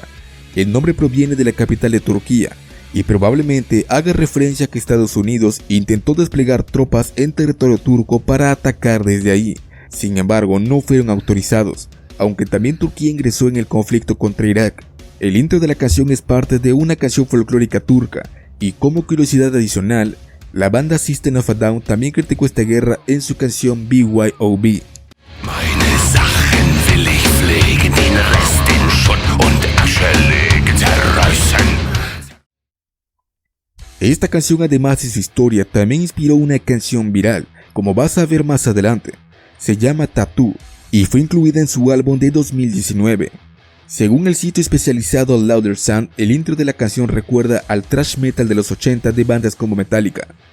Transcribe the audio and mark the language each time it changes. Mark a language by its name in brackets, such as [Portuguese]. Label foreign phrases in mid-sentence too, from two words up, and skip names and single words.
[Spanish] El nombre proviene de la capital de Turquía, y probablemente haga referencia a que Estados Unidos intentó desplegar tropas en territorio turco para atacar desde ahí. Sin embargo, no fueron autorizados, aunque también Turquía ingresó en el conflicto contra Irak. El intro de la canción es parte de una canción folclórica turca, y como curiosidad adicional, la banda System of a Down también criticó esta guerra en su canción BYOB. [German] Meine Sachen will ich pflegen, den Rest in Schutt und Asche legen, zerreißen. [Spanish] Esta canción, además de su historia, también inspiró una canción viral, como vas a ver más adelante. Se llama Tattoo, y fue incluida en su álbum de 2019. Según el sitio especializado Louder Sound, el intro de la canción recuerda al [English] thrash metal [Spanish] de los 80 de bandas como Metallica.